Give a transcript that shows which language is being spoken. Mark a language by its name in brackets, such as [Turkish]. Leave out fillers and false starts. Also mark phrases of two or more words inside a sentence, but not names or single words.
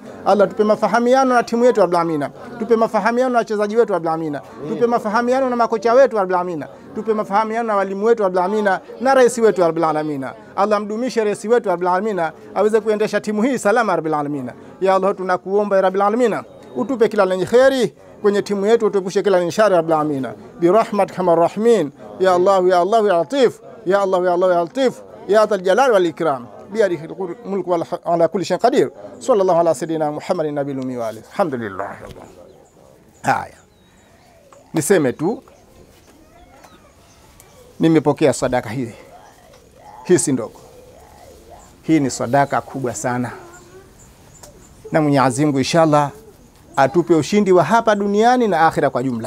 [Swahili] Allah, tupe mafahamiano na timu yetu [Arabic] يا رب العالمين, [Swahili] tupe mafahamiano na wachezaji wetu [Arabic] يا رب العالمين, [Swahili] tupe mafahamiano na makocha wetu [Arabic] يا رب العالمين, [Swahili] tupe mafahamiano na walimu wetu [Arabic] يا رب العالمين [Swahili] na rais wetu [Arabic] يا رب العالمين. [Swahili] Allah, mdumishe rais wetu [Arabic] يا رب العالمين [Swahili] aweze kuendesha timu hii salama [Arabic] يا رب العالمين. [Swahili] Ya Allah, tunakuomba [Arabic] يا رب العالمين, [Swahili] utupe kila lenye khairi kwenye timu yetu, utupushe kila lenye shari [Arabic] يا رب العالمين برحمتك الراحمين. يا الله يا الله يا لطيف، يا الله يا الله يا لطيف، يا ذا الجلال والإكرام، بيده الملك وعلى كل شيء قدير. صلى الله على سيدنا محمد النبي الأمي وآله. Alhamdulillah. [Swahili] Haya, niseme tu nimepokea sadaka hii. Hii si ndogo, hii ni sadaka kubwa sana, na Mwenyezi Mungu inshallah atupe ushindi wa hapa duniani na akhira kwa jumla.